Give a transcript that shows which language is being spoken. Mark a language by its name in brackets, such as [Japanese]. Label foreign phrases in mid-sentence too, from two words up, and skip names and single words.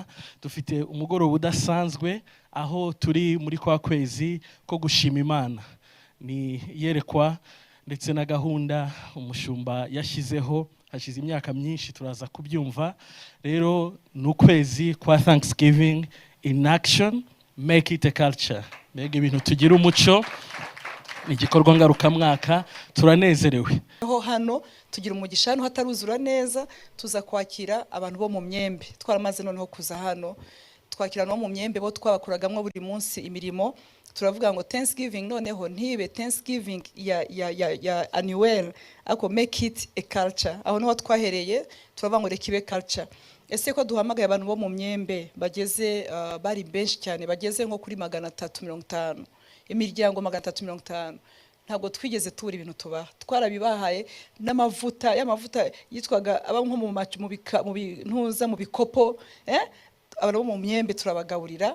[Kinyarwanda] Dufite umugoroba udasanzwe aho turi muri kwa kwezi ko gushima Imana. Ni yerekwa ndetse na gahunda umushumba yashyizeho hashize imyaka myinshi, turaza kubyumva. Rero ni ukwezi kwa [English] Thanksgiving in action, make it a culture. [Kinyarwanda] Mbega ibintu tugira umuco, ni igikorwa ngarukamwaka, turanezerewe. Hano tugira umugisha, hano hataruzura neza, tuza kwakira abantu bo mu Myembe. Twaramaze noneho kuza hano twakira no mu Myembe bo twabakoragamwe buri munsi imirimo. Turavuga ngo Thanksgiving noneho ntibe Thanksgiving ya annual, ako [English] make it a culture. [Kinyarwanda] Aho niho twahereye, turavuga ngo rekibe culture. Ese ko duhamagaye abantu bo mu Myembe bageze bari benshi cyane, bageze nko kuri 350, imiryango 350. Ntabwo twigeze tubura ibintu tubaha, twarabibahaye n'amavuta, y'amavuta yitwaga aba nko mu bintuza mu bikopo, abantu bo mu Myembe turabagaburira.